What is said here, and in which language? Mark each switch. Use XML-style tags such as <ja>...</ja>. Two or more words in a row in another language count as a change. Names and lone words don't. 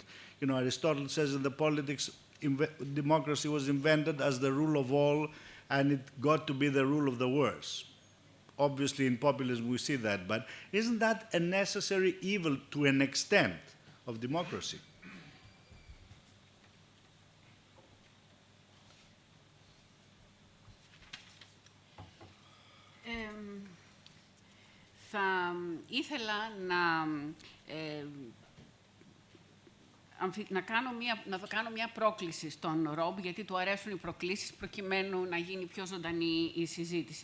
<en>You know, Aristotle says in the Politics, democracy was invented as the rule of all, and it got to be the rule of the worst. Obviously, in populism, we see that, but isn't that a necessary evil to an extent of democracy?</en> <el>Θα ήθελα να κάνω μια πρόκληση στον Ρομπ, γιατί του αρέσουν οι προκλήσεις προκειμένου να γίνει πιο ζωντανή η συζήτηση.</el>